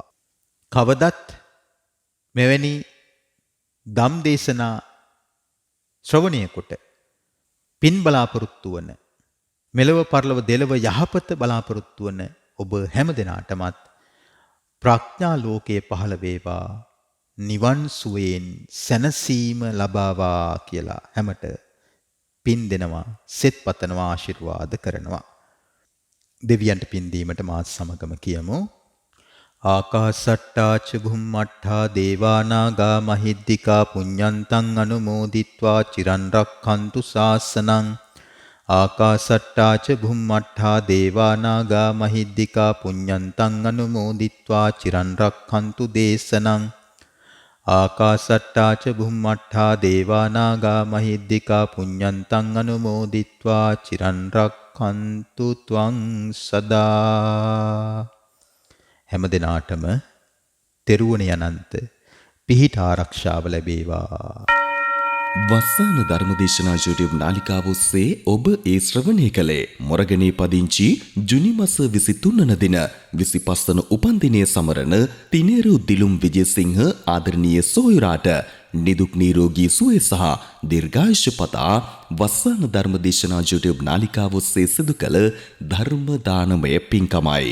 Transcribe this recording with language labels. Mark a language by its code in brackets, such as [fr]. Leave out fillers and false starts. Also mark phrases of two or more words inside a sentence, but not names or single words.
[si] කවදත් මෙවැනි ධම් දේශනා ශ්‍රවණය කොට පින් බලාපොරොත්තු වන, මෙලව පරලොව දෙලව යහපත බලාපොරොත්තු වන ඔබ හැම දෙනාටමත් ප්‍රඥා ලෝකයේ පහළ වේවා, නිවන් සුවයෙන් සැනසීම ලබාවා කියලා හැමට පින් දෙනවා, සෙත් පතනවා, ආශිර්වාද කරනවා. දෙවියන්ට පින් දීමට මාත් සමගම කියමු. [pi] ආකාසට්ටා ච භුම්මට්ඨා දේවානාගා මහිද්దికා පුඤ්ඤන්තං අනුමෝදිත්වා චිරන් රක්ඛන්තු ශාසනං. ආකාසට්ටා ච භුම්මට්ඨා දේවානාගා මහිද්దికා පුඤ්ඤන්තං අනුමෝදිත්වා චිරන් රක්ඛන්තු දේශනං. ආකාසට්ටා ච භුම්මට්ඨා දේවානාගා මහිද්దికා පුඤ්ඤන්තං අනුමෝදිත්වා චිරන් රක්ඛන්තු ත්වං සදා. [si] හැම දිනාටම තෙරුවන් යනන්ත පිහිට ආරක්ෂාව ලැබේවා. වස්සාන ධර්මදේශනා YouTube නාලිකාව ඔස්සේ ඔබ ඒ ශ්‍රවණය කළේ මොරගනේ පදිංචි ජුනි මාස 23 වන දින 25 වන උපන්දිනය සමරන තිනේරු දිලුම් විජේසිංහ ආදරණීය සොයුරාට නිදුක් නිරෝගී සුවය සහ දීර්ඝායුෂ පතා වස්සාන ධර්මදේශනා YouTube නාලිකාව ඔස්සේ සිදු කළ ධර්ම දානමය පින්කමයි.